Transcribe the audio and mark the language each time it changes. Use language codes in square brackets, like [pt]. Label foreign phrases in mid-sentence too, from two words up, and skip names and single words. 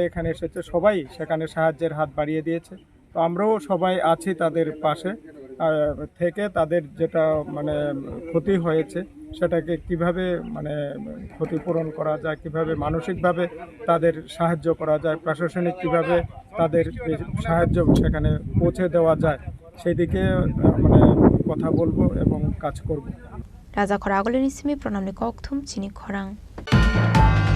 [bn] এখানে এসেছে সবাই সেখানে সাহায্যের হাত বাড়িয়ে দিয়েছে তো আমরাও সবাই আছি তাদের পাশে থেকে তাদের যেটা মানে ক্ষতি হয়েছে সেটাকে কিভাবে মানে ক্ষতিপূরণ করা যায় কিভাবে মানসিকভাবে তাদের সাহায্য করা যায় প্রশাসনিক কিভাবে তাদের সাহায্য সেখানে পৌঁছে দেওয়া যায় সেই দিকে মানে কথা বলবো এবং কাজ করব [trp] Raja khora agolini simi pronamni kokthum chini khorang